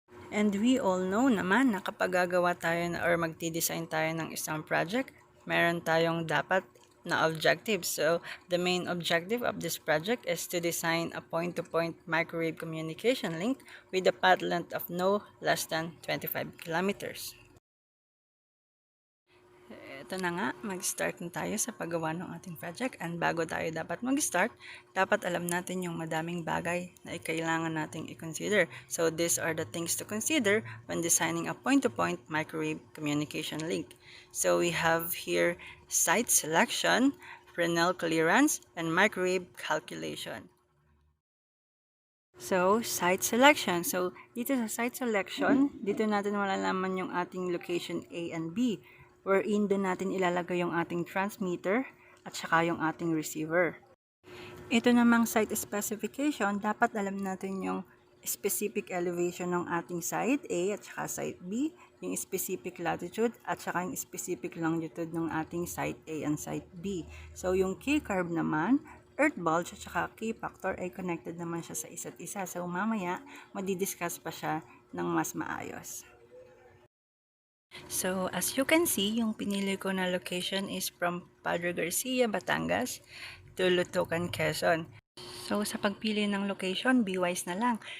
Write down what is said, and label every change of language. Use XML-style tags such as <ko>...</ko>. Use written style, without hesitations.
<en>And we all know</en> <tl>naman na kapag gagawa tayo or magdi-design tayo ng isang project, meron tayong dapat na objective.</tl> <en>So, the main objective of this project is to design a point-to-point microwave communication link with a path length of no less than 25 kilometers.</en> <tl>Ito na nga, mag-start na tayo sa paggawa ng ating project. And bago tayo dapat mag-start, dapat alam natin yung madaming bagay na kailangan nating i-consider.</tl> <en>So these are the things to consider when designing a point-to-point microwave communication link. So we have here site selection, Fresnel clearance, and microwave calculation.</en> <tl>So, site selection. So, dito sa site selection, dito natin malalaman yung ating location A and B, wherein doon natin ilalagay yung ating transmitter at saka yung ating receiver. Ito namang site specification, dapat alam natin yung specific elevation ng ating site A at saka site B, yung specific latitude at saka yung specific longitude ng ating site A and site B. So, yung key-curve naman, earth bulge at saka key factor ay connected naman siya sa isa't isa. So, mamaya, madidiscuss pa siya ng mas maayos. So, as you can see, yung pinili ko na location is from Padre Garcia, Batangas to Lutucan, Quezon. So, sa pagpili ng location, be wise na lang.</tl>